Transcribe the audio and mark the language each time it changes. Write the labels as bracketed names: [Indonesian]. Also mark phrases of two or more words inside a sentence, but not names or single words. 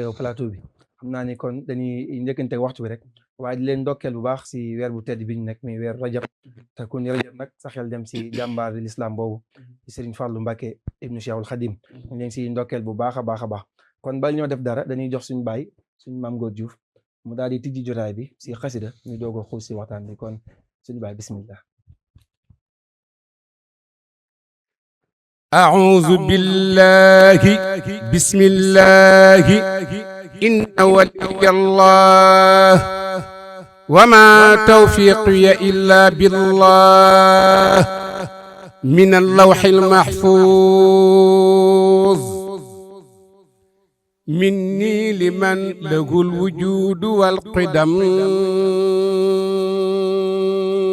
[Wolof] yow plateau bi xam naa ni kon dañuy njëkkante waxtu bi rek waaye di leen ndokkeel bu baax si weer bu tedd bi ñu nekk muy weer rajab te ku ni rajab nag sa xel dem si jàmbaar l'islam boobu di Serigne Fallou Mbacké ibnu Cheikhul Khadim ñu leen si ndokkeel bu baax a baax a baax kon bal ñoo def dara dañuy jox suñu baay suñu Mame Gor Diouf mu daal di tijji jotaay bi si xasida ñu doog a xuus si waxtaan bi kon suñu baay bismillah. [Arabic] أعوذ بالله بسم الله إن ولي الله وما توفيقي إلا بالله من اللوح المحفوظ مني لمن له الوجود والقدم